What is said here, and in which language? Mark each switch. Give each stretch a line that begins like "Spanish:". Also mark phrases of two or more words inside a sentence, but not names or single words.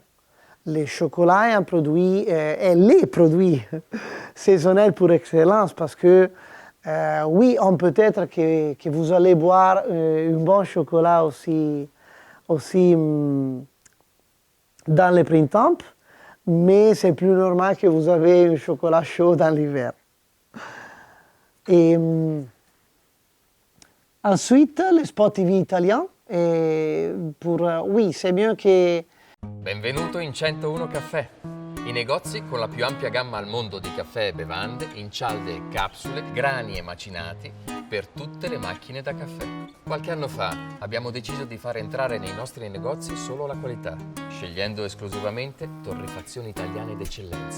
French: Les chocolats est un produit, et les produits saisonniers pour excellence, parce que oui, on peut être que vous allez boire un bon chocolat aussi dans le printemps, mais c'est plus normal que vous avez un chocolat chaud dans l'hiver. Et ensuite, les spots TV italiens, oui, c'est mieux que...
Italian: Benvenuto in 101 Caffè, i negozi con la più ampia gamma al mondo di caffè e bevande, in cialde e capsule, grani e macinati, per tutte le macchine da caffè. Qualche anno fa abbiamo deciso di far entrare nei nostri negozi solo la qualità, scegliendo esclusivamente torrefazioni italiane d'eccellenza.